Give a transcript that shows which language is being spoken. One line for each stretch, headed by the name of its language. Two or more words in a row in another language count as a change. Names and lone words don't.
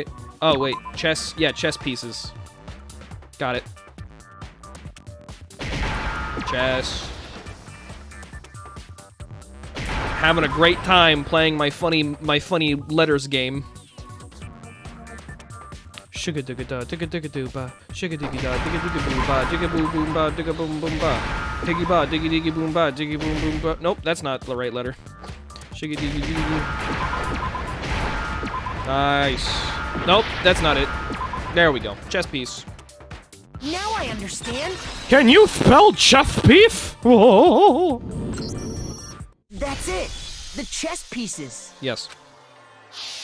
English: Oh, wait. Chess. Yeah, chess pieces. Got it. Chess. Having a great time playing my funny letters game. Sugar digga da digga digga doo ba. Sugar digga da digga digga boom ba. Digga boom boom ba. Digga boom boom ba. Diggy ba diggy diggy boom ba. Diggy boom boom ba. Nope, that's not the right letter. Sugar digga digga. Nice. Nope, that's not it. There we go. Chess piece. Now I understand. Can you spell chess piece? Oh. That's it. The chess pieces.